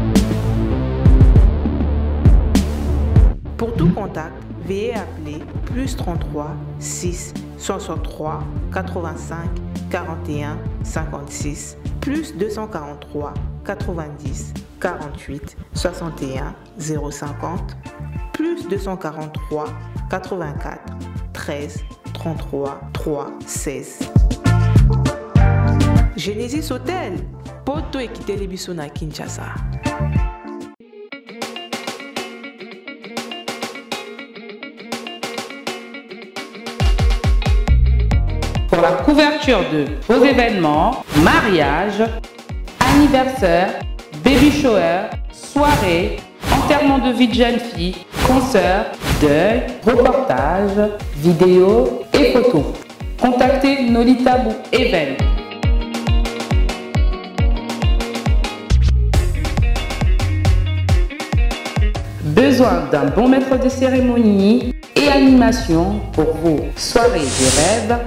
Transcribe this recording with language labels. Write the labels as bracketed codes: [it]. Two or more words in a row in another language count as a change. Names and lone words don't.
[fr] Pour tout contact, veuillez appeler +33 6 63 85 41 56 +243 90 48 61 050 +243 84 13 33 3 16. Genesis Hotel, [ln] poto ekiteli biso na Kinshasa. [fr] Pour la couverture de vos événements, mariage, anniversaire, [en] baby shower, [fr] soirée, enterrement de vie de jeune fille, concert, deuil, reportage, vidéo et photos. Contactez Nolitabu Event. Besoin d'un bon maître de cérémonie et animation pour vos soirées de rêve?